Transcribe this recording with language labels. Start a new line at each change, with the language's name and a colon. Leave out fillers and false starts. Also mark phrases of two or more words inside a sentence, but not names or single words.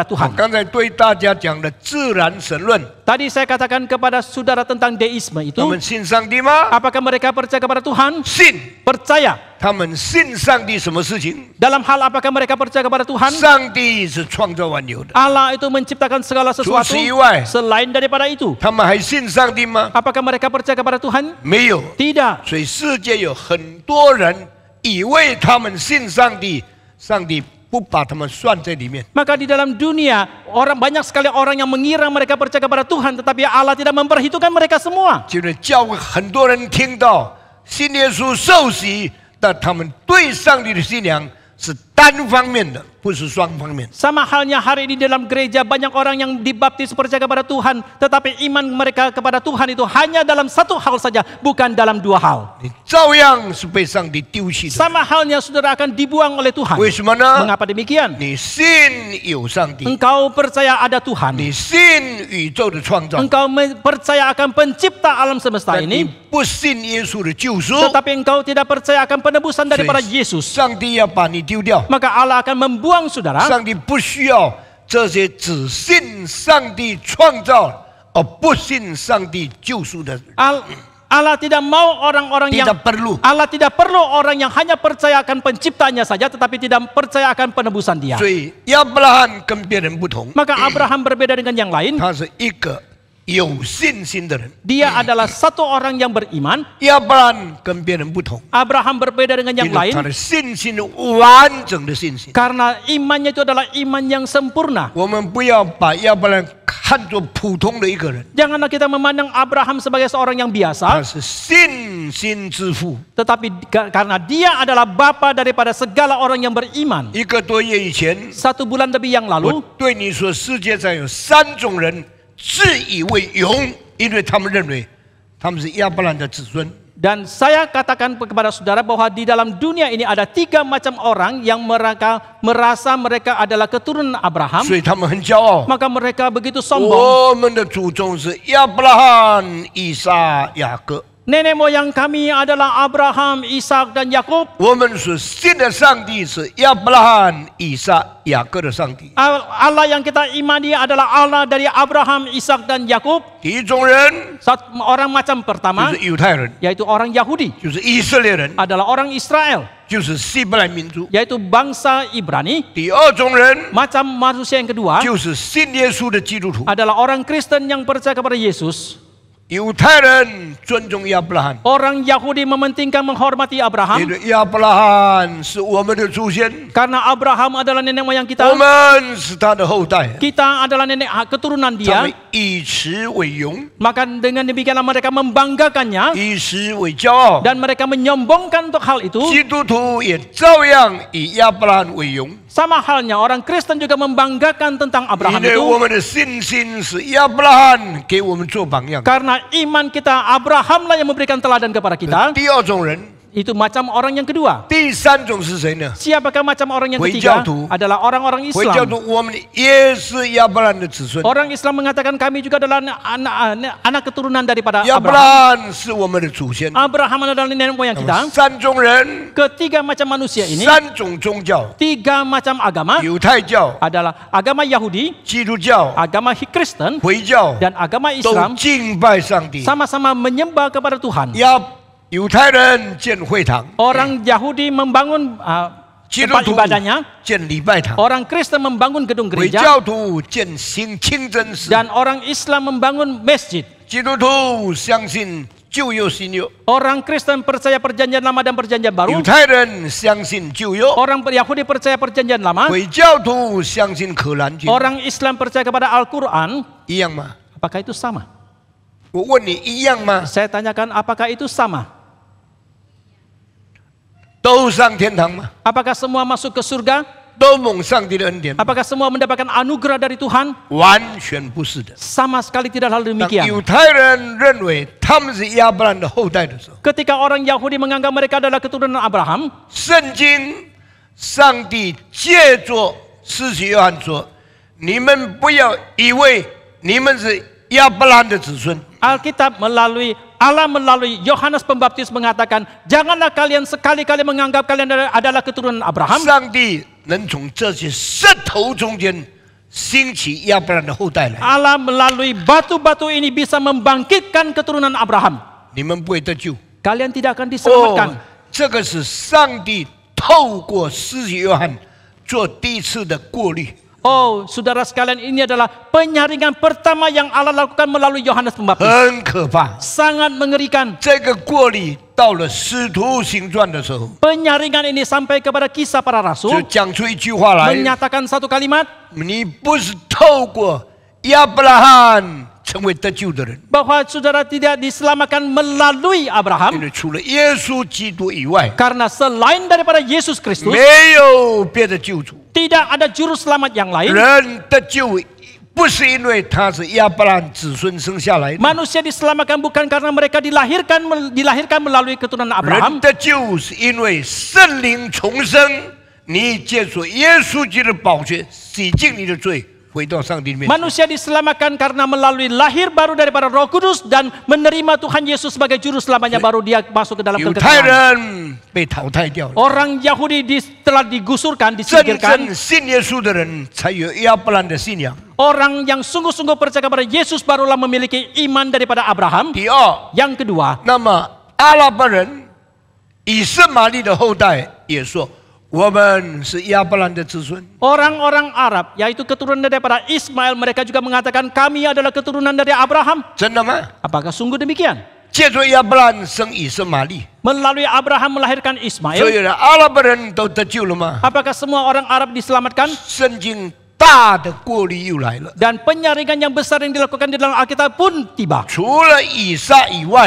Chinese: 我
Indonesian: Tuhan.
Chinese: 刚才对大家讲的自然神论，
Indonesian: Tadi saya katakan kepada saudara tentang deisme
Chinese: 他
Indonesian: itu,
Chinese: 们信上帝吗？
Indonesian: apakah mereka percaya kepada Tuhan?
Chinese: 信。
Indonesian: Percaya.
Chinese: 他们信上帝什么事情？
Indonesian: Dalam hal apakah mereka percaya kepada Tuhan?
Chinese: 上帝是创造万有的。
Indonesian: Allah itu menciptakan segala sesuatu.
Chinese: 除此以外，
Indonesian: Selain daripada itu,
Chinese: 他们还信上帝吗？
Indonesian: apakah mereka percaya kepada Tuhan?
Chinese: 没有。
Indonesian: Tidak.
Chinese: 所以世界有很多人以为他们信上帝，上帝不把他们算在里面。
Indonesian: Maka di dalam dunia, banyak sekali orang yang mengira mereka percaya kepada Tuhan, tetapi Allah tidak memperhitungkan mereka semua.
Chinese: 就是教会很多人听到信耶稣受洗，但他们对上帝的信仰是单方面的，不是双方面。
Indonesian: Sama halnya hari ini dalam gereja banyak orang yang dibaptis percaya kepada Tuhan, tetapi iman mereka kepada Tuhan itu hanya dalam satu hal saja, bukan dalam 2 hal.
Chinese: 你照样是被上帝丢弃的。
Indonesian: Sama halnya saudara akan dibuang oleh Tuhan.
Chinese: 为什么呢？
Indonesian: Mengapa demikian?
Chinese: 你信有上帝，
Indonesian: Engkau percaya ada Tuhan.
Chinese: 你信宇宙的创造，
Indonesian: Engkau percaya akan pencipta alam semesta
Chinese: 但你
Indonesian: ini,
Chinese: 不信耶稣的救赎，
Indonesian: tetapi engkau tidak percaya akan penebusan daripada Yesus.
Chinese: 上帝要把你丢掉。
Indonesian: Maka Allah akan membuang saudara.
Chinese: 上帝不需要这些只信上帝创造而不信上帝救赎的人，
Indonesian: Allah tidak mau orang-orang yang tidak perlu。 Allah tidak perlu orang yang hanya percaya akan penciptanya saja, tetapi tidak percaya akan penebusan dia.
Chinese: 所以亚伯拉罕跟别人不同，
Indonesian: Maka Abraham berbeda dengan yang lain.
Chinese: 他是一个有信心的人。
Indonesian: Dia adalah satu orang yang beriman.
Chinese: 亚伯拉罕跟别人不同，
Indonesian: Abraham berbeda dengan
Chinese: 因
Indonesian: yang
Chinese: 为
Indonesian: lain
Chinese: 他的信心完整的信心。
Indonesian: karena imannya itu adalah iman yang sempurna.
Chinese: 我们不要把亚伯拉罕看作普通的一个人，
Indonesian: Janganlah kita memandang Abraham sebagai seorang yang
Chinese: 他
Indonesian: biasa,
Chinese: 是信心之父。
Indonesian: tetapi karena dia adalah bapa daripada segala orang yang beriman.
Chinese: 1 个多月以前，
Indonesian: 1 bulan lebih yang
Chinese: 我
Indonesian: lalu,
Chinese: 对你说，世界上有3种人自以为勇，因为他们认为他们是亚伯兰的子孙。
Indonesian: Dan saya katakan kepada saudara bahwa di dalam dunia ini ada 3 macam orang yang mereka merasa mereka adalah keturunan Abraham.
Chinese: 所以他们很骄傲。
Indonesian: Maka mereka begitu sombong.
Chinese: 我们的祖宗是亚伯拉罕、以撒、雅各。
Indonesian: Nenek moyang kami adalah Abraham, Ishak dan Yakub.
Chinese: 我们所信的上帝是亚伯拉罕、以撒、雅各的上帝。
Indonesian: Allah yang kita imani adalah Allah dari Abraham, Ishak dan Yakub.
Chinese: 第一种人
Indonesian: Orang macam
Chinese: 就
Indonesian: pertama
Chinese: 是犹太人，
Indonesian: yaitu orang Yahudi,
Chinese: 就是以色列人，
Indonesian: adalah orang Israel,
Chinese: 就是希伯来民族。
Indonesian: yaitu bangsa Ibrani.
Chinese: 第二种人
Indonesian: Macam manusia yang kedua
Chinese: 就是信耶稣的基督徒。
Indonesian: adalah orang Kristen yang percaya kepada Yesus.
Chinese: 犹太人尊重亚伯拉罕，
Indonesian: Orang Yahudi mementingkan menghormati
Chinese: 因
Indonesian: Abraham
Chinese: 为亚伯拉罕是我们的祖先，
Indonesian: karena Abraham adalah nenek moyang
Chinese: 我
Indonesian: kita.
Chinese: 们是他的后代，
Indonesian: Kita adalah nenek keturunan
Chinese: 他
Indonesian: dia.
Chinese: 们以此为荣，
Indonesian: Maka dengan demikianlah mereka membanggakannya
Chinese: 以此为骄傲。
Indonesian: dan mereka menyombongkan untuk hal itu.
Chinese: 基督徒也照样以亚伯拉罕为荣，
Indonesian: Sama halnya orang Kristen juga membanggakan tentang
Chinese: 因
Indonesian: Abraham
Chinese: 为我
Indonesian: itu
Chinese: 们的信心是亚伯拉罕给我们做榜样。
Indonesian: karena iman kita Abrahamlah yang memberikan teladan kepada kita.
Chinese: 第二种人，
Indonesian: Itu macam orang yang kedua.
Chinese: 第三种是谁呢？
Indonesian: Siapakah macam orang yang
Chinese: 回
Indonesian: ketiga?
Chinese: 教徒。
Indonesian: Adalah orang-orang
Chinese: 回教
Indonesian: Islam.
Chinese: 徒，我们也是亚伯拉罕的子孙。
Indonesian: Orang Islam mengatakan kami juga adalah anak keturunan daripada
Chinese: 亚伯
Indonesian: Abraham.
Chinese: 拉罕是我们的祖先。
Indonesian: Abraham adalah nenek moyang
Chinese: 那么
Indonesian: kita.
Chinese: 三种人，
Indonesian: Ketiga macam manusia ini,
Chinese: 三种宗教：
Indonesian: tiga macam agama
Chinese: 犹太教、
Indonesian: adalah agama Yahudi,
Chinese: 基督教、
Indonesian: agama Kristen,
Chinese: 回教，
Indonesian: dan agama
Chinese: 都
Indonesian: Islam
Chinese: 敬拜上帝。
Indonesian: sama-sama menyembah kepada Tuhan.
Chinese: 犹太人建会堂，
Indonesian: Orang Yahudi membangun
Chinese: 基督
Indonesian: tempat
Chinese: 徒
Indonesian: ibadahnya,
Chinese: 建礼拜堂，
Indonesian: orang Kristen membangun gedung
Chinese: 回
Indonesian: gereja,
Chinese: 教徒建清真寺，
Indonesian: dan orang Islam membangun masjid.
Chinese: 基督徒相信旧约新约，
Indonesian: Orang Kristen percaya perjanjian lama dan perjanjian
Chinese: 犹
Indonesian: baru.
Chinese: 太人相信旧约，
Indonesian: Orang Yahudi percaya perjanjian lama.
Chinese: 回教徒相信可兰经，
Indonesian: Orang Islam percaya kepada Al-Quran.
Chinese: 一样吗？
Indonesian: Apakah itu sama?
Chinese: 我问你，一样吗？
Indonesian: Saya tanyakan apakah itu sama?
Chinese: 都上天堂吗？
Indonesian: Apakah semua masuk ke surga?
Chinese: 都蒙上帝的恩典吗？
Indonesian: Apakah semua mendapatkan anugerah dari Tuhan?
Chinese: 完全不是的。
Indonesian: Sama sekali tidak hal
Chinese: 当
Indonesian: demikian.
Chinese: 犹太人认为他们是亚伯兰的后代的时候，
Indonesian: Ketika orang Yahudi menganggap mereka adalah keturunan Abraham,
Chinese: 圣经上帝借着施洗约翰说：“你们不要以为你们是亚伯兰的子孙。
Indonesian: Alkitab Allah melalui Yohanes Pembaptis mengatakan, janganlah kalian sekali-kali menganggap kalian adalah keturunan Abraham.
Chinese: 上帝能从这些石头中间兴起亚伯兰的后代来，
Indonesian: Allah melalui batu-batu ini bisa membangkitkan keturunan Abraham.
Chinese: 你们不会得救。
Indonesian: Kalian tidak akan diselamatkan.
Chinese: 这个是上帝透过施洗约翰做第一次的过滤。
Indonesian: Oh, saudara sekalian, ini adalah penyaringan pertama yang Allah lakukan melalui Yohanes Pembaptis.
Chinese: 很可怕。
Indonesian: Sangat mengerikan.
Chinese: 这个过滤到了使徒行传的时候，
Indonesian: Penyaringan ini sampai kepada kisah para
Chinese: 就
Indonesian: rasul,
Chinese: 讲出一句话来：
Indonesian: menyatakan satu kalimat,
Chinese: 你不是透过亚伯拉罕成为得救的人，
Indonesian: bahwa saudara tidak diselamatkan melalui
Chinese: 因
Indonesian: Abraham,
Chinese: 为除了耶稣基督以外，
Indonesian: karena selain daripada Yesus Kristus,
Chinese: 没有别的救主。
Indonesian: tidak ada juru selamat yang lain.
Chinese: 人得救不是因为他是亚伯拉罕子孙生下来的，
Indonesian: Manusia diselamatkan bukan karena mereka dilahirkan melalui keturunan
Chinese: 人
Indonesian: Abraham,
Chinese: 得救是因为圣灵重生，你借助耶稣基督的宝血洗净你的罪，回到上帝的面前。
Indonesian: Manusia diselamatkan karena melalui lahir baru daripada Roh Kudus dan menerima Tuhan Yesus sebagai juru selamatnya, baru dia masuk ke dalam
Chinese: 犹太
Indonesian: kekekalan.
Chinese: 人被淘汰掉了，
Indonesian: Orang Yahudi telah digusurkan,
Chinese: 真
Indonesian: disingkirkan.
Chinese: 正信耶稣的人才有亚伯兰的信仰。
Indonesian: Orang yang sungguh-sungguh percaya kepada Yesus barulah memiliki iman daripada Abraham.
Chinese: 第二，
Indonesian: Yang kedua,
Chinese: 那么阿拉伯人、以色玛利的后代也说，我们是亚伯兰的子孙。
Indonesian: orang-orang Arab, yaitu keturunan daripada Ismail, mereka juga mengatakan kami adalah keturunan dari Abraham.
Chinese: 真的吗？
Indonesian: Apakah sungguh demikian?
Chinese: 借助亚伯兰生以色玛利，
Indonesian: Melalui Abraham melahirkan
Chinese: 所
Indonesian: Ismail.
Chinese: 有的阿拉伯人都得救了吗？
Indonesian: Apakah semua orang Arab diselamatkan?
Chinese: 圣经大的过滤又来了，
Indonesian: Dan penyaringan yang besar yang dilakukan di dalam Alkitab pun tiba.
Chinese: 除了以撒以外，